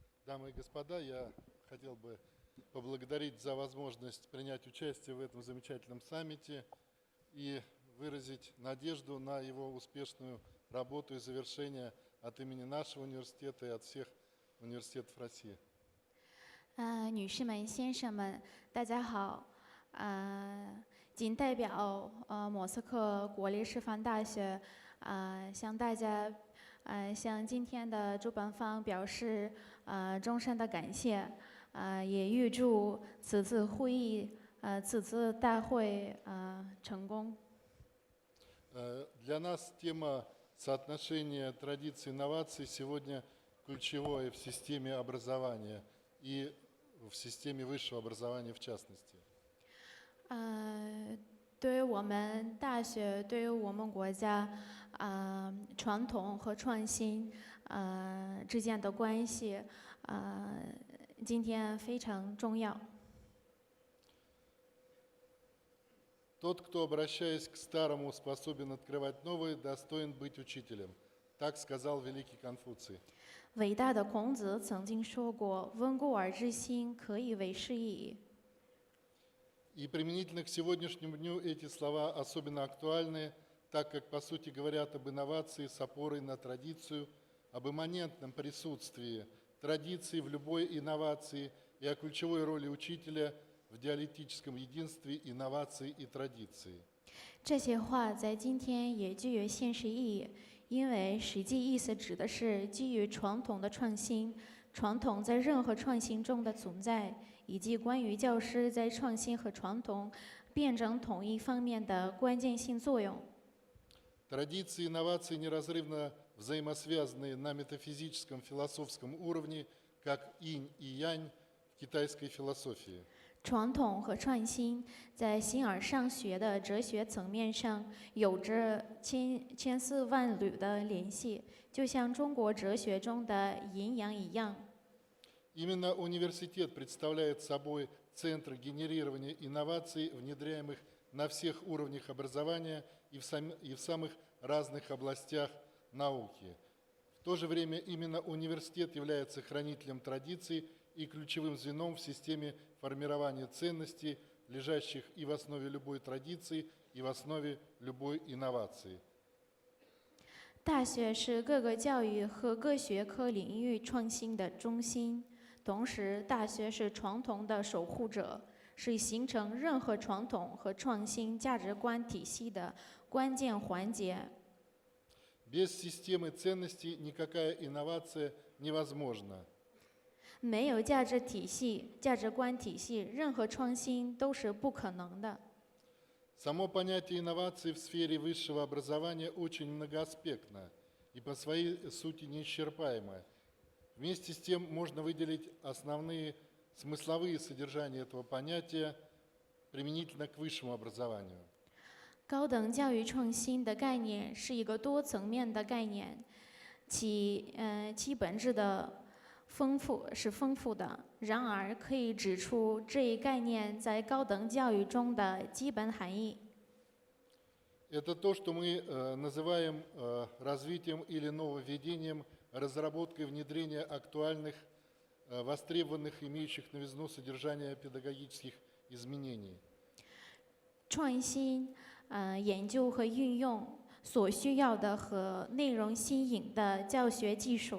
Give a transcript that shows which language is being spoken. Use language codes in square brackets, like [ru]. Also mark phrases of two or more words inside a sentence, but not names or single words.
[ru] Дамы и господа, я хотел бы поблагодарить за возможность принять участие в этом замечательном саммите и выразить надежду на его успешную работу и завершение от имени нашего университета и от всех университетов России. [zh] 女士们、先生们，大家好。仅代表莫斯科国立师范大学向大家向今天的主办方表示衷心的感谢，也预祝此次会议、此次大会成功。 [ru] Для нас тема соотношения традиций и инноваций сегодня ключевое в системе образования и в системе высшего образования в частности. [zh] 对于我们大学，对于我们国家，传统和创新之间的关系，今天非常重要。 [ru] Тот, кто, обращаясь к старому, способен открывать новое, достоин быть учителем. Так сказал великий Конфуций. [zh] 伟大的孔子曾经说过：“温故而知新，可以为师矣。” [ru] И применительно к сегодняшнему дню эти слова особенно актуальны, так как, по сути, говорят об инновации с опорой на традицию, об имманентном присутствии традиции в любой инновации и о ключевой роли учителя в диалектическом единстве инноваций и традиций. [zh] 这些话在今天也具有现实意义，因为实际意思指的是基于传统的创新，传统在任何创新中的存在，以及关于教师在创新和传统辩证统一方面的关键性作用。 [ru] Традиции и инновации неразрывно взаимосвязаны на метафизическом философском уровне, как инь и янь в китайской философии. [zh] 传统和创新在形而上学的哲学层面上有着千丝万缕的联系，就像中国哲学中的阴阳一样。 [ru] Именно университет представляет собой центр генерирования инноваций, внедряемых на всех уровнях образования и в самых разных областях науки. В то же время именно университет является хранителем традиций и ключевым звеном в системе формирования ценностей, лежащих и в основе любой традиции, и в основе любой инновации. [zh] 大学是各个教育和各学科领域创新的中心，同时，大学是传统的守护者，是形成任何传统和创新价值观体系的关键环节。 [ru] Без системы ценностей никакая инновация невозможна. [zh] 没有价值体系、价值观体系，任何创新都是不可能的。 [ru] Само понятие инноваций в сфере высшего образования очень многоаспектно и по своей сути неисчерпаемо. Вместе с тем можно выделить основные смысловые содержания этого понятия применительно к высшему образованию. [zh] 高等教育创新的概念是一个多层面的概念，其本质的丰富的。然而，可以指出这一概念在高等教育中的基本含义。 [ru] Это то, что мы называем развитием или нововведением, разработкой внедрения актуальных, востребованных, имеющих новизну содержания педагогических изменений. [zh] 创新，研究和运用所需要的和内容新颖的教学技术。